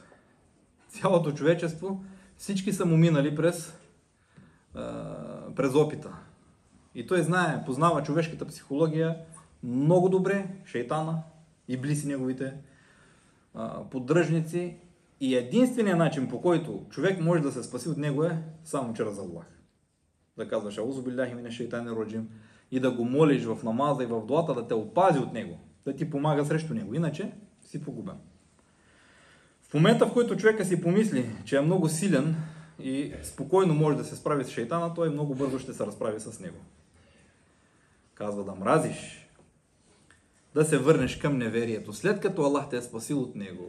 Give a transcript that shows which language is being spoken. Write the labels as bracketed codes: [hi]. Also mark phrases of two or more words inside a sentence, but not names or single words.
[bg] Цялото човечество, всички са му минали през опита. И той знае, познава човешката психология много добре, шейтана, иблиси неговите поддръжници, и единственият начин, по който човек може да се спаси от него, е само чрез Аллах. Да казваш [ar] أعوذ بالله من الشيطان الرجيم [bg] и да го молиш в намаза и в дуата да те опази от него, да ти помага срещу него, иначе си погубен. В момента, в който човека си помисли, че е много силен и спокойно може да се справи с шейтана, той много бързо ще се разправи с него. Казва да мразиш, да се върнеш към неверието, след като Аллах те е спасил от него.